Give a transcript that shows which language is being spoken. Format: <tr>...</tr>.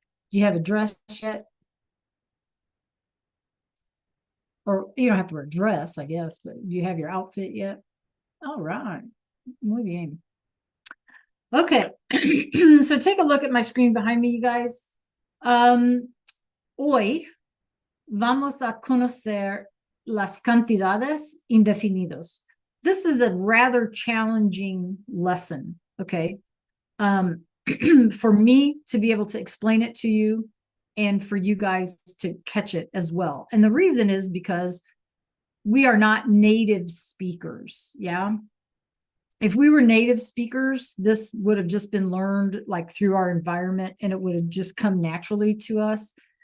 <en>Do you have a dress yet? Or you don't have to wear a dress, I guess, but do you have your outfit yet? All right.</en> <es>Muy bien.</es> <en>Okay. So take a look at my screen behind me, you guys.</en> <es>Hoy vamos a conocer las cantidades indefinidos.</es> <en>This is a rather challenging lesson, okay? For me to be able to explain it to you and for you guys to catch it as well. And the reason is because we are not native speakers. Yeah. If we were native speakers, this would have just been learned like through our environment and it would have just come naturally to us.</en>